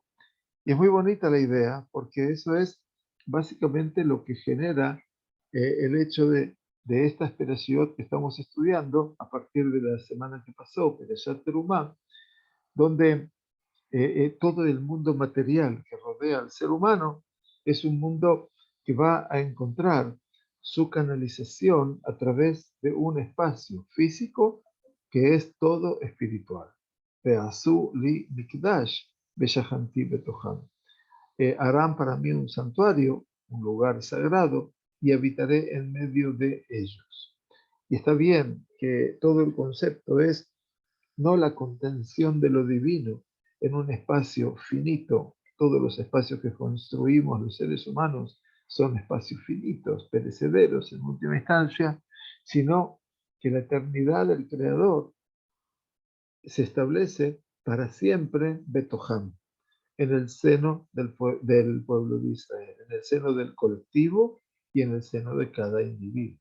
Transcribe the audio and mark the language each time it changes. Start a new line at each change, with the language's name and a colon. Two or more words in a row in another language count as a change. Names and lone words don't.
Spanish: Y es muy bonita la idea, porque eso es básicamente lo que genera el hecho de esta esperación que estamos estudiando a partir de la semana que pasó, Perashat Terumá, donde todo el mundo material que rodea al ser humano es un mundo que va a encontrar su canalización a través de un espacio físico que es todo espiritual.
Hebrew: ועשו לי מקדש ושכנתי בתוכם.
Spanish: Harán para mí un santuario, un lugar sagrado, y habitaré en medio de ellos. Y está bien que todo el concepto es no la contención de lo divino en un espacio finito. Todos los espacios que construimos los seres humanos son espacios finitos, perecederos en última instancia, sino que la eternidad del Creador se establece para siempre Betoham, en el seno del pueblo de Israel, en el seno del colectivo y en el seno de cada individuo.